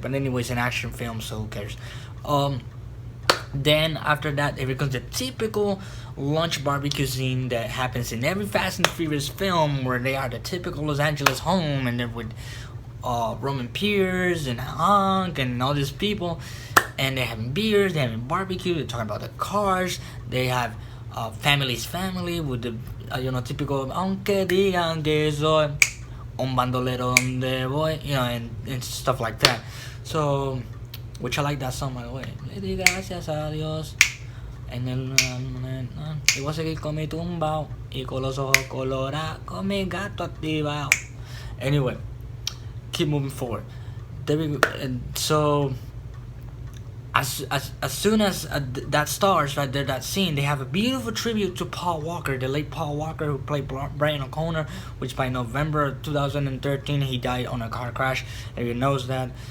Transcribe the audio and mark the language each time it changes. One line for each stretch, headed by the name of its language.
English: But anyways, an action film, so who cares? Then after that, it becomes the typical lunch barbecue scene that happens in every Fast and Furious film, where they are the typical Los Angeles home, and they're with Roman Pierce and Hank and all these people, and they're having beers, they're having barbecue, they're talking about the cars. They have family's family with the you know, typical
Spanish: aunque digan que soy un bandolero donde voy,
English: you know, and stuff like that. So, which I like that song, by the way.
Spanish: Le di gracias a Dios. En el y voy a seguir con mi tumbao y con los ojos colorados, con mi gato activado.
English: Anyway, keep moving forward. There we go. And so, as soon as that starts right there, that scene, they have a beautiful tribute to Paul Walker, the late Paul Walker, who played Brian O'Connor, which by November 2013 he died on a car crash. Everyone knows that.